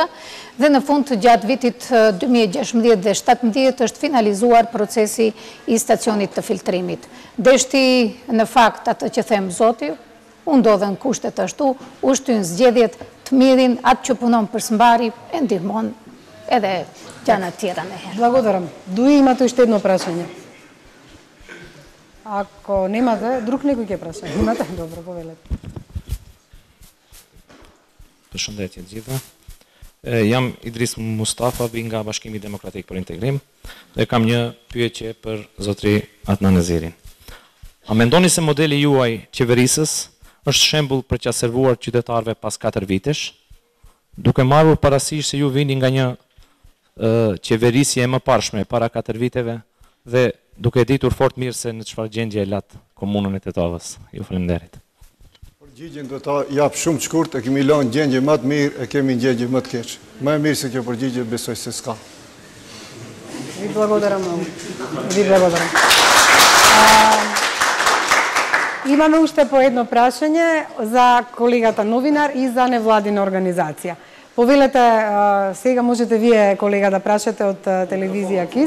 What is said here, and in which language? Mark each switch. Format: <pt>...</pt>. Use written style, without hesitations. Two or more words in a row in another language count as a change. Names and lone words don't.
<sq>Dhe në fund gjatë vitit 2016 dhe 2017 është finalizuar procesi i stacionit të filtrimit. Deshti në fakt atë që them Zoti, u ndodhen kushtet ashtu, u shtyn zgjedhjet të mirin, atë që punon për smbari e ndihmon edhe gjana tjera në herë.</sq> <mk>Благодарам. Дуи имате уште едно прашање. Ако немате, друг некој ќе праша. Имате? Добро, повелете.</mk> <sq>Përshëndetje të gjithëve. Jam Idris Mustafa, vi nga Bashkimi Demokratik për Integrim dhe kam një pyetje për zotri Adnan Nezirin. A mendoni se modeli juaj qeverisës është shembull për t'ia servuar qytetarëve pas 4 vitesh, duke marrur parasysh se ju vini nga një qeverisje e mëparshme para 4 viteve dhe duke ditur fort mirë se në çfarë gjendje e lat komunën e Tetovës. Ju faleminderit. Përgjigjen do ta jap shumë të shkurt, e kemi lënë gjendje më të mirë, e kemi gjendje më të keq. Më e mirë se kjo përgjigje besoj se s'ka.</sq> <mk>Vi благодарам. Ви благодарам. Имаме уште по едно прашање за колегата новинар и за невладина организација. Повелете, сега можете вие, колега, да прашате од телевизија КИС.</mk>